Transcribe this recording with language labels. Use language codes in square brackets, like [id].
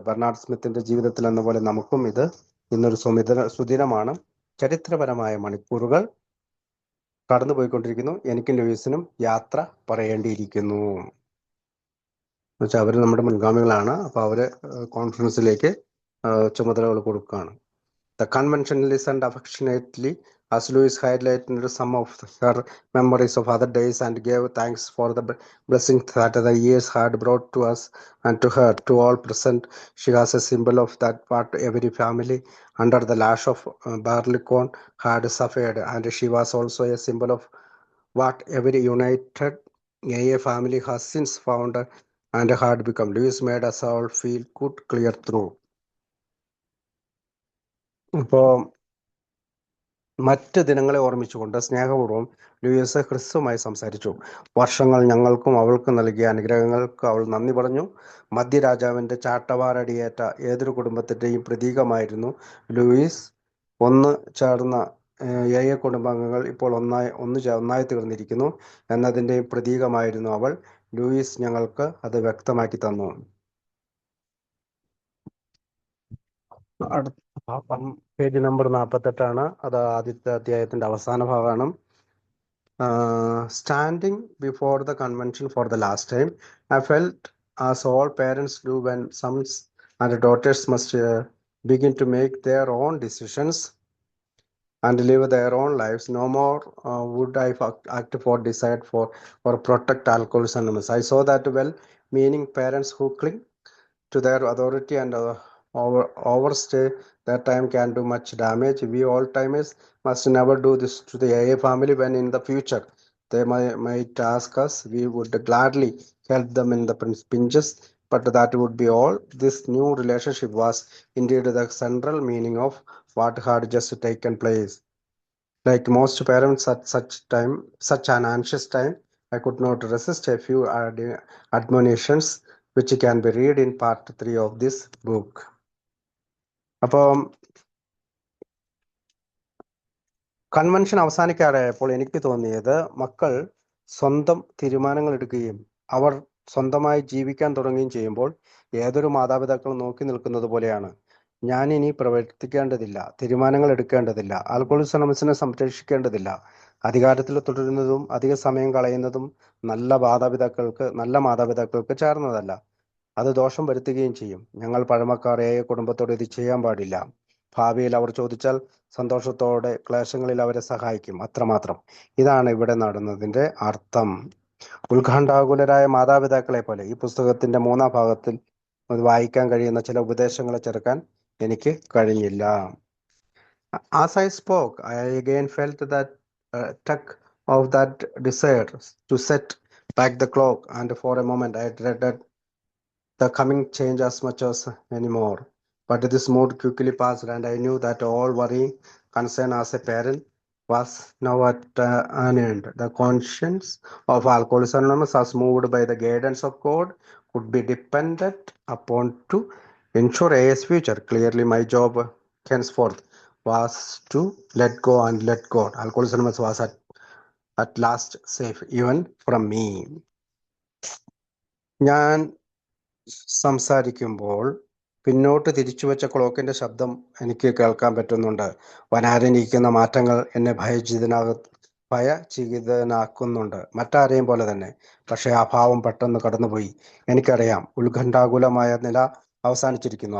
[ml] Bernard സ്മിത്തിന്റെ ജീവിതത്തിൽ എന്ന പോലെ നമുക്കും ഇത് ഇന്നൊരു സുദിനമാണ്. ചരിത്രപരമായ മണിക്കൂറുകൾ കടന്നുപോയിക്കൊണ്ടിരിക്കുന്നു. എനിക്കും ലൂയിസിനും യാത്ര പറയേണ്ടിയിരിക്കുന്നു. എന്നുവെച്ചാൽ അവർ നമ്മുടെ മുൻഗാമികളാണ്. അപ്പോൾ അവര് കോൺഫറൻസിലേക്ക് ചുമതലകൾ കൊടുക്കുകയാണ്. [en] The convention listened affectionately as Louis highlighted some of her memories of other days and gave thanks for the blessings that the years had brought to us and to her. To all present, she was a symbol of that part every family under the lash of Barleycorn had suffered, and she was also a symbol of what every united AA family has since found and had become. Louis made us all feel good, clear through. [ml] ഇപ്പോൾ മറ്റ് ദിനങ്ങളെ ഓർമ്മിച്ചുകൊണ്ട് സ്നേഹപൂർവ്വം Luis ക്രിസ്തുമായി സംസാരിച്ചു. വർഷങ്ങൾ ഞങ്ങൾക്കും അവൾക്കും നൽകിയ അനുഗ്രഹങ്ങൾക്ക് അവൾ നന്ദി പറഞ്ഞു. മധ്യരാജാവിന്റെ ചാട്ടവാറടിയേറ്റ ഏതൊരു കുടുംബത്തിന്റെയും പ്രതീകമായിരുന്നു ലൂയിസ്. ഒന്ന് ചേർന്ന AA കുടുംബാംഗങ്ങൾ ഇപ്പോൾ ഒന്നായി തീർന്നിരിക്കുന്നു എന്നതിൻ്റെയും പ്രതീകമായിരുന്നു അവൾ. ലൂയിസ് ഞങ്ങൾക്ക് അത് വ്യക്തമാക്കി തന്നു. പേജ് നമ്പർ 48 അത് ആദ്യത്തെ അധ്യായത്തിന്റെ അവസാന ഭാഗമാണ്. [en] Standing before the convention for the last time, I felt as all parents do when sons and daughters must begin to make their own decisions and live their own lives. No more would I act for, decide for, or protect Alcoholics Anonymous. I saw that well-meaning parents who cling to their authority and overstay their time can do much damage. We old-timers must never do this to the AA family. When in the future they might ask us, we would gladly help them in the pinches, but that would be all. This new relationship was indeed the central meaning of what had just taken place. Like most parents at such an anxious time, I could not resist a few admonitions which can be read in part 3 of this book. [ml] അപ്പം convention അവസാനിക്കാറായപ്പോൾ എനിക്ക് തോന്നിയത് മക്കൾ സ്വന്തം തീരുമാനങ്ങൾ എടുക്കുകയും അവർ സ്വന്തമായി ജീവിക്കാൻ തുടങ്ങുകയും ചെയ്യുമ്പോൾ ഏതൊരു മാതാപിതാക്കളും നോക്കി നിൽക്കുന്നത് പോലെയാണ്. ഞാൻ ഇനി പ്രവർത്തിക്കേണ്ടതില്ല, തീരുമാനങ്ങൾ എടുക്കേണ്ടതില്ല, ആൽക്കഹോളിക്സ് അനോണിമസിനെ സംരക്ഷിക്കേണ്ടതില്ല. അധികാരത്തിൽ തുടരുന്നതും അധിക സമയം കളയുന്നതും നല്ല മാതാപിതാക്കൾക്ക് ചേർന്നതല്ല. അത് ദോഷം വരുത്തുകയും ചെയ്യും. ഞങ്ങൾ പഴമക്കാരായ കുടുംബത്തോട് ഇത് ചെയ്യാൻ പാടില്ല. ഭാവിയിൽ അവർ ചോദിച്ചാൽ സന്തോഷത്തോടെ ക്ലേശങ്ങളിൽ അവരെ സഹായിക്കും, അത്രമാത്രം. ഇതാണ് ഇവിടെ നടന്നതിന്റെ അർത്ഥം. ഉത്കണ്ഠാകുലരായ മാതാപിതാക്കളെ പോലെ ഈ പുസ്തകത്തിന്റെ 3-ാം ഭാഗത്തിൽ വായിക്കാൻ കഴിയുന്ന ചില ഉപദേശങ്ങളെ ചേർക്കാൻ എനിക്ക് കഴിഞ്ഞില്ല. [en] As I spoke, I again felt that tug of that desire to set back the clock, and for a moment I dreaded the coming change as much as anymore. But this mood quickly passed, and I knew that all worrying concern as a parent was now at an end. The conscience of Alcoholics Anonymous, as moved by the guidance of God, could be depended upon to ensure AA's future. Clearly, my job henceforth was to let go and let God. Alcoholics Anonymous was at last safe even from me. [ml] ഞാൻ സംസാരിക്കുമ്പോൾ പിന്നോട്ട് തിരിച്ചു വെച്ച ക്ലോക്കിന്റെ ശബ്ദം എനിക്ക് കേൾക്കാൻ പറ്റുന്നുണ്ട്. വരാനിരിക്കുന്ന മാറ്റങ്ങൾ എന്നെ ഭയചകിതനാക്കുന്നുണ്ട്, മറ്റാരെയും പോലെ തന്നെ. പക്ഷെ ആ ഭാവം പെട്ടെന്ന് കടന്നുപോയി. എനിക്കറിയാം, ഉത്കണ്ഠാകുലമായ നില അവസാനിച്ചിരിക്കുന്നു.